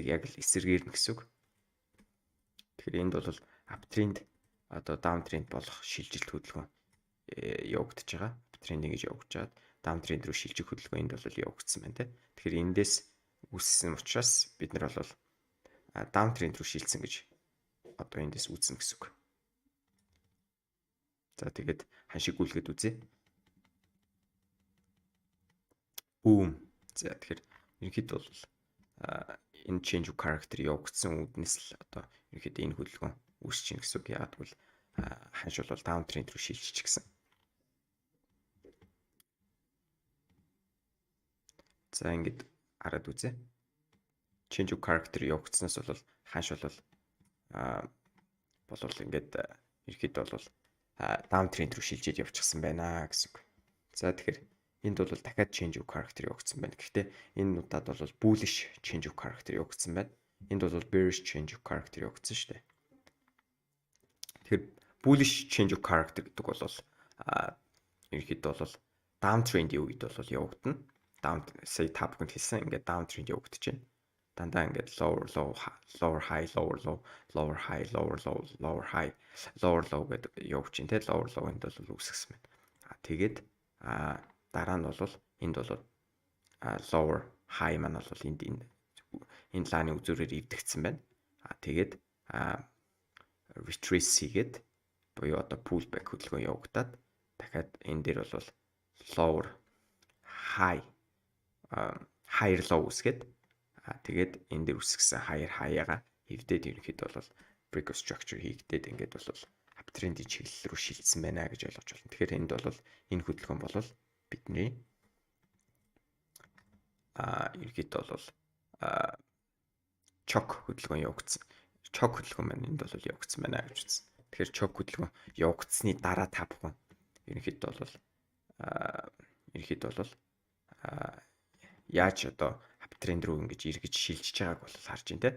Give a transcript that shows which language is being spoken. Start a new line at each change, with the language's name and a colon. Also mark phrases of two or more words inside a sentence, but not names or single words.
Mongolian: Яг л эсэргээр нь гэсэн үг. Тэгэхээр энд бол uptrend одоо downtrend болох шилжилт хөдөлгөөн явагдаж байгаа. Uptrend ингэж явагдаж чаад downtrend руу шилжих хөдөлгөөн энд бол явагдсан байна те. Тэгэхээр эндээс үүссэн учраас бид нар бол downtrend руу шилжсэн гэж одоо эндээс үүснэ гэсэн үг. За тэгээд ханшиг гүйлгээд үзье. Boom. За тэгэхээр ерөнхийдөө бол энэ
English: change of character
Mongolian: явагдсан үднэс л одоо ерөнхийдөө энэ хөдөлгөөн үүсэж чинь гэсэн үг. Яагаад гэвэл ханш бол downtrend руу шилжиж гисэн. За ингээд хараад үзье.
English: Change of character
Mongolian: явагдсанаас бол ханш бол ингээд ерөнхийдөө бол downtrend руу шилжиж явчихсан байна гэсэн үг. За тэгэхээр Энд бол дахиад
English: change of character
Mongolian: явагдсан байна. Гэхдээ энэ удаад бол
English: bullish change of character
Mongolian: явагдсан байна. Энд бол
English: bearish change of character
Mongolian: явагдсан шүү дээ. Тэгэхээр
English: bullish change of character
Mongolian: гэдэг бол ерөнхийдөө бол downtrend-ийн үед бол явагдана. Сая та бүхэнд хэлсэн ингээд downtrend явагдаж байна. Дандаа ингээд
English: lower low lower high lower low lower high lower low lower high lower low
Mongolian: гэдэг явж байна те.
English: Lower low
Mongolian: энд бол үүсгэсэн байна. Тэгээд дараа нь бол энд бол
English: lower high
Mongolian: маань бол энэ лааны үзүүрээр эвдэгдсэн байна. Тэгээд retrace хийгээд буюу одоо pullback хөдөлгөөн явагдаад дахиад энэ дээр бол
English: lower high higher low
Mongolian: үсгээд тэгээд энэ дээр үсгсэн
English: higher high-
Mongolian: ага эвдээд ерөнхийдөө бол
English: break of structure
Mongolian: хийгдээд ингээд бол uptrend-ийн чиглэл рүү шилжсэн байна гэж ойлгож байна. Тэгэхээр энд бол энэ хөдөлгөөн бол бидний ерөнхийдөө бол choke хөдөлгөөн явагдсан. Choke хөдөлгөөн маань энд бол явагдсан байна гэж үзсэн. Тэгэхээр choke хөдөлгөөн явагдсны дараа та бүхэн ерөнхийдөө бол яаж одоо uptrend руу ингэж эргэж шилжиж байгааг бол харж байна те.